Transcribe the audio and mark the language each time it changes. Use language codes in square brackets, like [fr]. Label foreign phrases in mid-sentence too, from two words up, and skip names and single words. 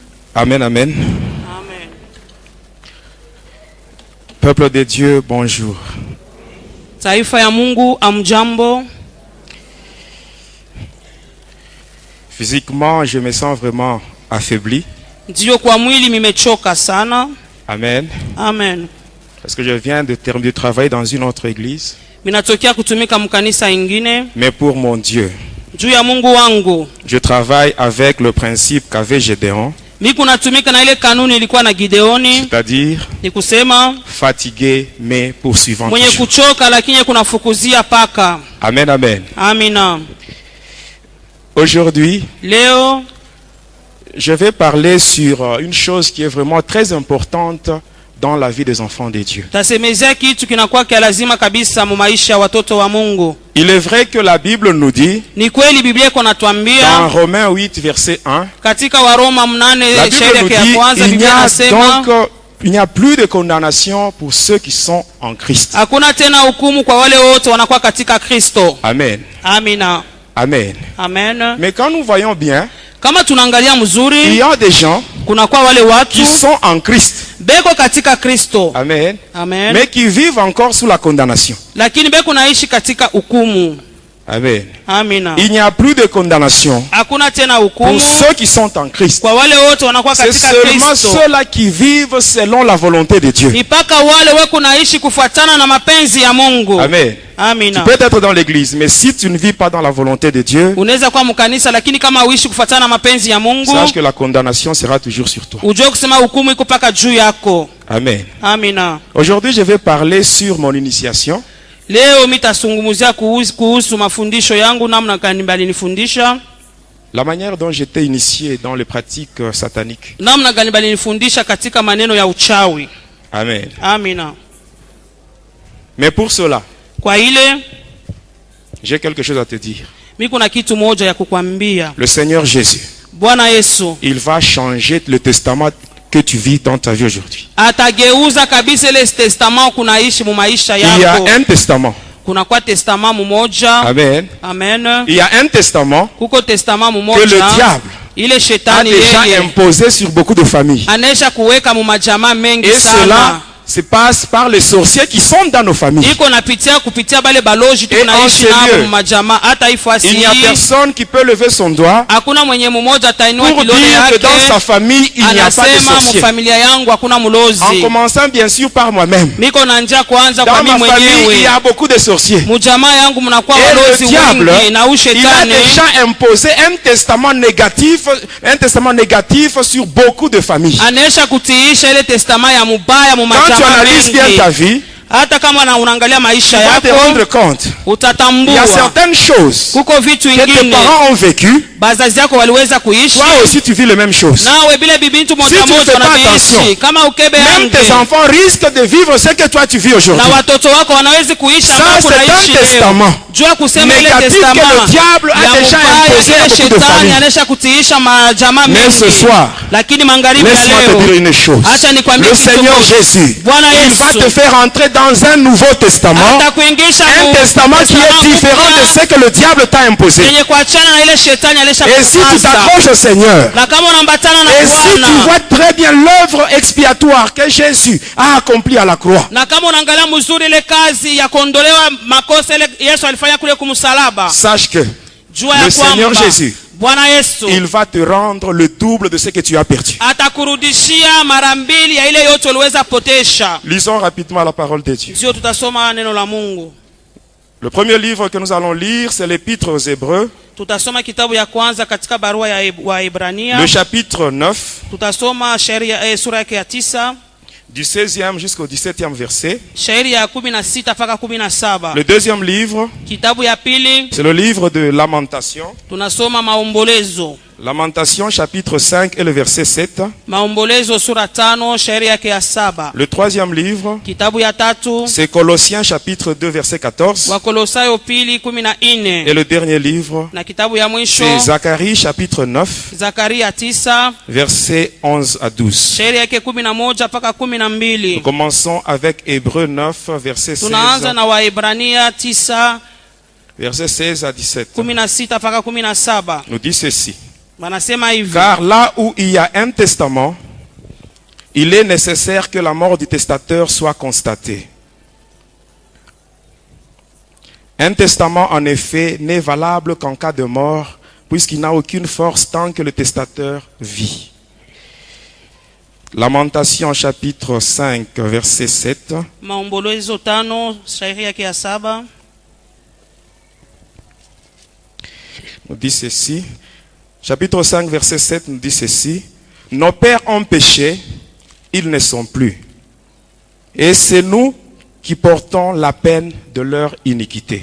[fr] Amen, amen. Amen. Peuple de Dieu, bonjour. [sw] Taifa ya Mungu, amjambo. [fr] Physiquement, je me sens vraiment affaibli. [sw] Ndio kwa mwili nimechoka sana. Amen. Amen. [fr] Parce que je viens de travailler dans une autre église. [sw] Minatokea kutumika mkanisa ingine. [fr] Mais pour mon Dieu, [sw] Juu ya Mungu wangu, [fr] je travaille avec le principe qu'avait Gédéon. [sw] Miku natumika na ile kanuni ilikuwa na Gideoni. [fr] C'est-à-dire, [sw] Ni kusema [fr] fatigué mais poursuivant. [sw] mwenye kuchoka lakini kunafukuzia paka. Amen, amen. Amina. [fr] Aujourd'hui, [sw] Leo [fr] je vais parler sur une chose qui est vraiment très importante dans la vie des enfants de Dieu. [sw] tasemezea kitu kinakuwa kia lazima kabisa mu maisha ya watoto wa Mungu. [fr] Il est vrai que la Bible nous dit, [sw] Ni kweli Biblia iko [fr] dans [sw] natuambia [fr] Romains 8, verset 1, [sw] katika Waroma 8 [fr] la Bible [sw] shairi [fr] nous [sw] yake ya [fr] dit, [sw] kwanza, [fr] il n'y [sw] Biblia [fr] a [sw] inasema [fr] donc il n'y a plus de condamnation pour ceux qui sont en Christ. [sw] hakuna tena hukumu kwa wale wote wanakuwa katika Kristo. Amen. Amina. Amen. Amen. [fr] Mais quand nous voyons bien, [sw] Kama tunaangalia [fr] il [sw] mzuri, [fr] y a des gens [sw] kuna kwa wale watu [fr] qui sont en Christ. [sw] beko katika Kristo. Amen. Amen. [fr] Mais qui vivent encore sous la condamnation. [sw] Lakini beko naishi katika hukumu. Amen. Amina. [fr] Il n'y a plus de condamnation [sw] Hakuna tena [fr] pour [sw] hukumu [fr] ceux qui sont en Christ. [sw] kwa wale wote wanakuwa [fr] C'est [sw] katika [fr] seulement [sw] Kristo. [fr] ceux-là qui vivent selon la volonté de Dieu. [sw] Ni paka wale weko naishi kufuatana na mapenzi ya Mungu. [fr] Amen. Tu [sw] Amina. [fr] peux être dans l'église, mais si tu ne vis pas dans la volonté de Dieu, [sw] Unaweza kuwa mkanisa lakini kama uishi kufuatana na mapenzi ya Mungu, [fr] sache que la condamnation sera toujours sur toi. [sw] ujue kusema hukumu iko paka juu yako. Amen. Amina. [fr] Aujourd'hui, je vais parler sur mon initiation. [sw] Leo mitasungumuzia kuhusu mafundisho yangu, namna gani balinifundisha, [fr] La manière dont j'étais initié dans les pratiques sataniques. [sw] namna gani balinifundisha katika maneno ya uchawi. Amen. Amina. [fr] Mais pour cela, [sw] Kwa ile [fr] j'ai quelque chose à te dire. [sw] mimi kuna kitu moja ya kukwambia. [fr] Le Seigneur Jésus, [sw] Bwana Yesu [fr] il va changer le testament que tu vis dans ta vie aujourd'hui. [sw] atageuza kabisa ile testament kunaishi mu maisha [fr] Il y a [sw] yako. [fr] un testament. [sw] Kuna kwa testament mmoja. Amen. Amen. [fr] Il y a un testament [sw] Kuko testament [fr] que le [sw] mmoja [fr] diable [sw] ile [fr] a [sw] shetani [fr] déjà [sw] yeye [fr] imposé sur beaucoup de familles. [sw] anesha kuweka mu majamaa mengi [fr] Et [sw] sana. [fr] cela se passe par les sorciers qui sont dans nos familles. [sw] Iko napitia kupitia bale baloji [fr] Et [sw] tunaishi [fr] en ce [sw] nao [fr] lieu, [sw] mu majamaa. Hata ifasi [fr] Il n'y a personne qui peut lever son doigt [sw] hakuna mwenye mmoja atainua [fr] pour [sw] kidole [fr] dire que [sw] yake [fr] dans sa famille, il n'y a pas de [sw] anasema mu [fr] sorcier. [sw] familia yangu hakuna [fr] En [sw] mulozi. [fr] commençant bien sûr par moi-même. [sw] Niko na njia kwanza kwa [fr] Dans [sw] mimi [fr] ma famille, il y [sw] mwenyewe. [fr] a beaucoup de sorciers. [sw] Mujamaa yangu mnakuwa [fr] Et [sw] walozi [fr] le diable, [sw] wengi na [fr] il a [sw] ushetani [fr] déjà imposé un testament négatif sur beaucoup de familles. [sw] anesha kutiisha ile testament ya mubaya mu [fr] Quand tu [sw] majamaa [fr] analyses bien ta [sw] mengi. [fr] vie, [sw] Hata kama unaangalia [fr] tu [sw] maisha [fr] vas te [sw] yako [fr] rendre compte. Il y [sw] utatambua [fr] a certaines choses [sw] kuko vitu [fr] que tes [sw] vingine [fr] parents ont vécues. [sw] bazazi yako waliweza kuishi, [fr] Toi aussi, tu vis les mêmes choses. [sw] nawe bila bibintu moja [fr] Si tu ne [sw] moja [fr] fais pas [sw] wanaviishi. [fr] attention, [sw] Kama ukebe [fr] Même tes [sw] yange [fr] enfants risquent de vivre ce que toi tu vis aujourd'hui. [sw] na watoto wako wanawezi kuishi [fr] Ça, [sw] ambao [fr] c'est [sw] kunaishi [fr] un [sw] leo. [fr] testament [sw] Jua kusema ile [fr] négatif que [sw] testament [fr] le diable a [sw] ya [fr] déjà [sw] mubaya, [fr] imposé à [sw] ile [fr] beaucoup de [sw] shetani [fr] familles. [sw] anesha kutiisha majamaa [fr] Mais ce [sw] mengi. [fr] soir, [sw] Lakini magharibi ya [fr] laisse-moi te dire [sw] leo [fr] une chose. [sw] acha nikwambie [fr] Le [sw] kitu [fr] Seigneur [sw] moja. [fr] Jésus, [sw] Bwana [fr] il va [sw] Yesu [fr] te faire entrer dans un nouveau testament. [sw] atakuingisha [fr] Un testament qui est différent de ce que le diable t'a imposé. [sw] yenye kuachana na ile shetani alesha [fr] Et si tu [sw] kupasa. [fr] t'accroches au Seigneur, [sw] Na kama unambatana na [fr] et si tu [sw] Bwana, [fr] vois très bien l'œuvre expiatoire que Jésus a accomplie à la croix, [sw] na kama unaangalia mzuri ile kazi ya kuondolewa makosa ile Yesu alifanya kule kumsalaba, [fr] sache que [sw] jua [fr] le [sw] ya [fr] Seigneur [sw] kwamba [fr] Jésus, [sw] Bwana Yesu [fr] il va te rendre le double de ce que tu as perdu. [sw] atakurudishia mara mbili ya ile yote uliweza potesha. [fr] Lisons rapidement la parole de Dieu. [sw] Sio tutasoma neno la Mungu. [fr] Le premier livre que nous allons lire, c'est l'Épître aux Hébreux, [sw] Tutasoma kitabu ya kwanza katika barua ya Waebrania. [fr] le chapitre 9, [sw] Tutasoma sura yake ya 9, [fr] du 16e jusqu'au 17e verset. [sw] shairi ya 16 mpaka 17. [fr] Le deuxième livre, [sw] Kitabu ya pili [fr] c'est le livre de Lamentation. [sw] tunasoma Maombolezo. [fr] Lamentation chapitre 5 et le verset 7. [sw] Maombolezo sura 5 shairi yake ya 7. [fr] Le troisième livre, [sw] Kitabu ya 3 [fr] c'est Colossiens chapitre 2 verset 14. [sw] Wakolosayo pili 14. [fr] Et le dernier livre, [sw] Na kitabu ya mwisho [fr] c'est Zacharie chapitre 9 [sw] Zakaria 9 [fr] verset 11 à 12. [sw] shairi yake 11 mpaka [fr] Nous [sw] 12. [fr] commençons avec Hébreux 9 verset 16, [sw] Tunaanza na Waebrania 9 [fr] verset 16 à 17. [sw] 16 mpaka 17. [fr] Nous dit ceci. [sw] Wanasema hivi. [fr] Car là où il y a un testament, il est nécessaire que la mort du testateur soit constatée. Un testament, en effet, n'est valable qu'en cas de mort, puisqu'il n'a aucune force tant que le testateur vit. Lamentation chapitre 5, verset 7. [sw] Maombolezo 5 shairi yake ya 7 [fr] nous dit ceci. Chapitre 5, verset 7 nous dit ceci. Nos pères ont péché, ils ne sont plus. Et c'est nous qui portons la peine de leur iniquité.